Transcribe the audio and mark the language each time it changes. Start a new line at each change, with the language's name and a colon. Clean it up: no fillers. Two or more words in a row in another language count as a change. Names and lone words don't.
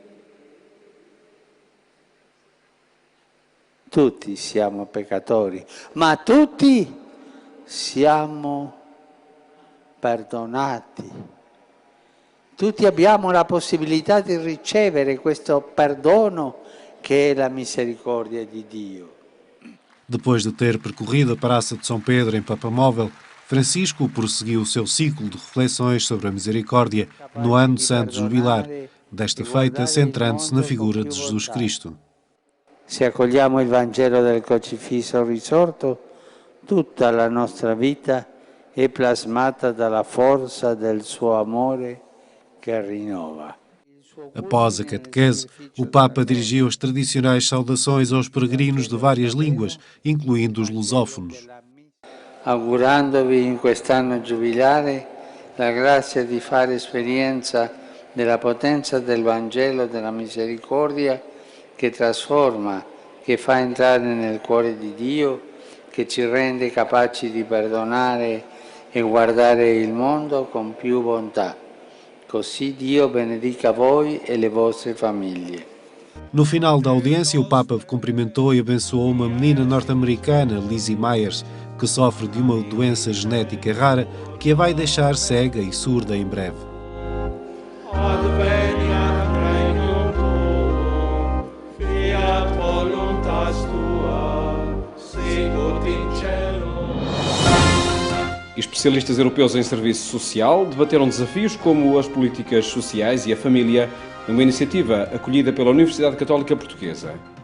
Italian: Tutti siamo peccatori, ma tutti siamo perdonati. Tutti abbiamo la possibilità di ricevere questo perdono che è la misericordia di Dio.
Portuguese: Depois de ter percorrido a Praça de São Pedro em Papamóvel, Francisco prosseguiu o seu ciclo de reflexões sobre a misericórdia no Ano Santo Jubilar, desta feita centrando-se na figura de Jesus Cristo.
Italian: Se accogliamo il Vangelo del Crocifisso risorto, tutta la nostra vita è plasmata dalla forza del suo amore che rinnova.
Portuguese: Após a catequese, o Papa dirigiu as tradicionais saudações aos peregrinos de várias línguas, incluindo os lusófonos.
Italian: Augurandovi in quest'anno giubilare la grazia di fare esperienza della potenza del Vangelo della misericordia che trasforma, che fa entrare nel cuore di Dio, che ci rende capaci di perdonare e guardare il mondo con più bontà. Così Dio benedica voi e le vostre famiglie.
Portuguese: No final da audiência, o Papa cumprimentou e abençoou uma menina norte-americana, Lizzie Myers, que sofre de uma doença genética rara que a vai deixar cega e surda em breve. Especialistas europeus em serviço social debateram desafios como as políticas sociais e a família numa iniciativa acolhida pela Universidade Católica Portuguesa.